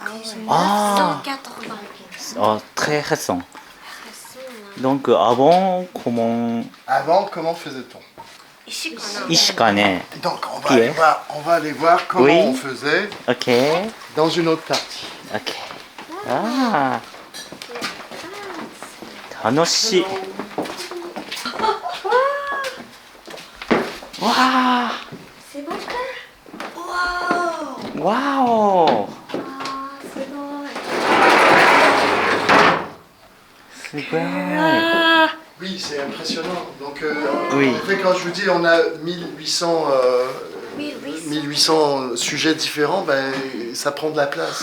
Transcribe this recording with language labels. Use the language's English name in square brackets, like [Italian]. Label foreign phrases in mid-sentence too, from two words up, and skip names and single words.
[French] Ah ouais. Ah, 180. très récent. Donc avant, comment Avant, comment faisait-on? Ishikane. Donc on va, Qui aller est voir, on va aller voir comment Oui. on faisait Ok. dans une autre partie. Ok. Ah. 楽しい。 [Japanese] わあ。 [French] C'est bon ça? Wow. [Japanese] わお。 [French] Ah, c'est bon. [Japanese] すごい。 [French] Oui, c'est impressionnant. Donc, Oui. en effet, quand je vous dis on a 1800, 1800 sujets différents, ben, ça prend de la place.